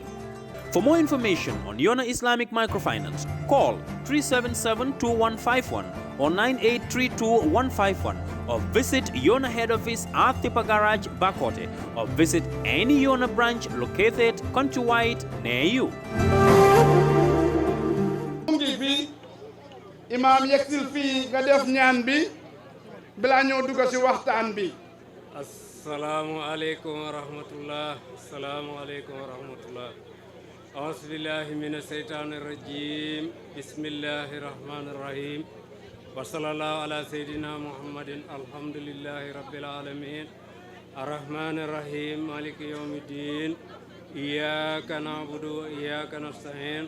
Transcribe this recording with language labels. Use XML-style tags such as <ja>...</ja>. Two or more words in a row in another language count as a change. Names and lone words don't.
<en>For more information on Yona Islamic Microfinance, call 377-2151 or 9832-151, or visit Yona head office at Tipa Garage, Bakote, or visit any Yona branch located countrywide near you.</en> <wo>Imam yeksil fi nga def ñaan bi bala ñoo dugg ci waxtaan bi.</wo> <ar>السلام عليكم ورحمة الله. السلام عليكم ورحمة الله. أعوذ بالله من الشيطان الرجيم بسم الله الرحمن الرحيم وصلى الله على سيدنا محمد الحمد لله رب العالمين الرحمن الرحيم مالك يوم الدين إياك نعبد وإياك نستعين</ar>